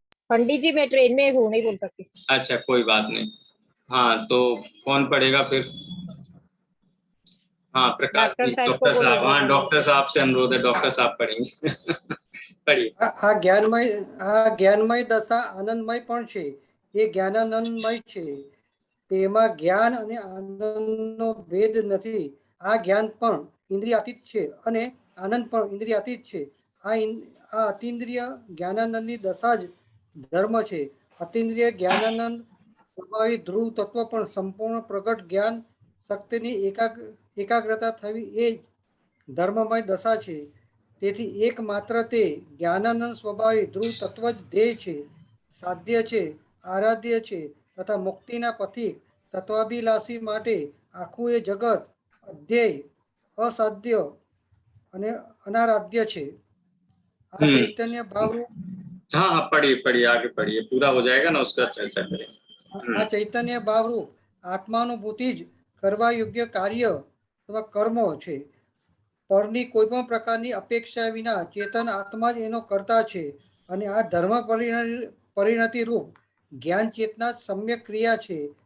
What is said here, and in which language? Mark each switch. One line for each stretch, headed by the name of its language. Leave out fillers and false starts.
Hindi: पंडित जी मैं ट्रेन में हूँ, नहीं बोल सकती। अच्छा कोई बात नहीं। हाँ तो कौन पढ़ेगा फिर? हाँ प्रकाश जी, डॉक्टर साहब। हाँ डॉक्टर साहब से अनुरोध है, डॉक्टर साहब पढ़ेंगे। पढ़िए।
Gujarati: આ જ્ઞાનમય દશા આનંદમય પણ છે, એ જ્ઞાનાનંદમય છે, તેમાં જ્ઞાન અને આનંદનો ભેદ નથી. આ જ્ઞાન પણ ઇન્દ્રિયાતીત છે અને આનંદ પણ ઇન્દ્રિયાતીત છે. આ અતિન્દ્રિય જ્ઞાનાનંદની દશા જ ધર્મ છે. અતિન્દ્રિય જ્ઞાનાનંદ સ્વભાવિક ધ્રુવ તત્વ પણ સંપૂર્ણ પ્રગટ જ્ઞાન શક્તિની એકાગ્રતા થવી એ જ ધર્મમય દશા છે. તેથી એકમાત્ર તે જ્ઞાનાનંદ સ્વભાવી ધ્રુવ તત્વ જ ધ્યેય છે, સાધ્ય છે, આરાધ્ય છે તથા મુક્તિના પથિક તત્વાભિલાષી માટે આખું એ જગત અધ્યેય, અસાધ્ય અને અનારાધ્ય છે. આ ચૈતન્ય ભાવરૂપ
Hindi: हाँ हाँ पढ़िए पढ़िए आगे पढ़िए, पूरा हो जाएगा ना उसका चर्चा करें.
Gujarati: આ ચૈતન્ય ભાવરૂપ આત્માનુભૂતિ જ કરવા યોગ્ય કાર્ય અથવા કર્મો છે. પરની કોઈ પણ પ્રકારની અપેક્ષા વિના ચેતન આત્મા જ એનો કરતા છે અને આ ધર્મ પરિણતિ રૂપ જ્ઞાન ચેતના સમ્યક ક્રિયા છે.